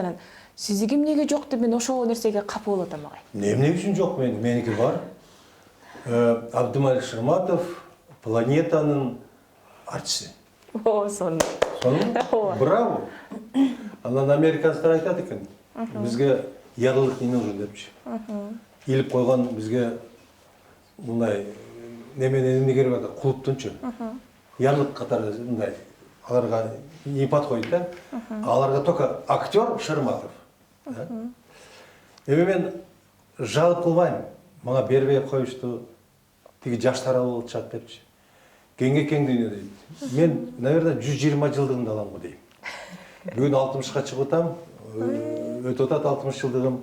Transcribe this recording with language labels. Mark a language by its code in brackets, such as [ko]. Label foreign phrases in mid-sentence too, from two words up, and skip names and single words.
[ky] Анан сиздики эмнеге жок деп мен ошол нерсеге капа болуп атам агай. Эмне үчүн жок меники бар? Абдумалик Шырматов планетанын артисти. О, сонун. Сонун? Браво. Анан американецтер айтат экен. Бизге ярлык [ru] не нужен [ky] депчи. Илип койгон бизге мындай неменен эмне керек атат? Клубтунчу. Ярлык катары мындай аларга [ru] не подходит, [ky] да? Аларга только актер Шырматов. Эми мен жалып кылбайм. Мага бербей коюшту. Тиги жаштар болчат депчи. Кеңге кең дүйнө дейт. Мен, наверное, 120 жылдыгымды алам го дейм. Бүгүн 60ка чыгып атам. Өтүп атат 60 жылдыгым.